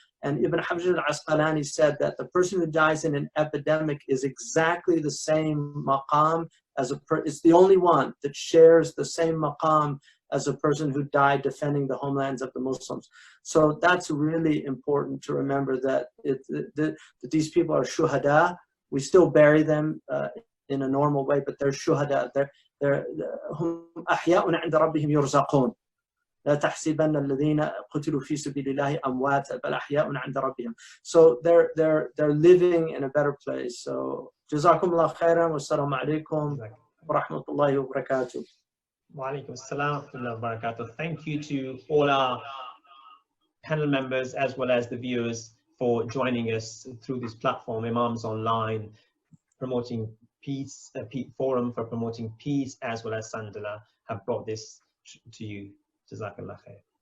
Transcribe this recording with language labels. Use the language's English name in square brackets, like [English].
[English] And Ibn Hajar al-Asqalani said that the person who dies in an epidemic is exactly the same maqam as it's the only one that shares the same maqam as a person who died defending the homelands of the Muslims. So that's really important to remember, that that these people are shuhada. We still bury them in a normal way, but they're shuhada. They're [Arabic] hum ahya'un 'inda rabbihim yurzaqun. لا تحسبن الذين قتلوا في سبيل الله أمواتا بل أحياء عند ربهم. [English] So they're living in a better place. So [Arabic] جزاكم الله خيرا والسلام عليكم ورحمة الله وبركاته. Wa alaikum assalam wa barakatuh. [English] Thank you to all our panel members as well as the viewers for joining us through this platform, Imams Online, promoting peace, forum for promoting peace, as well as Sandala have brought this to you. [Arabic] Jazakallah khair.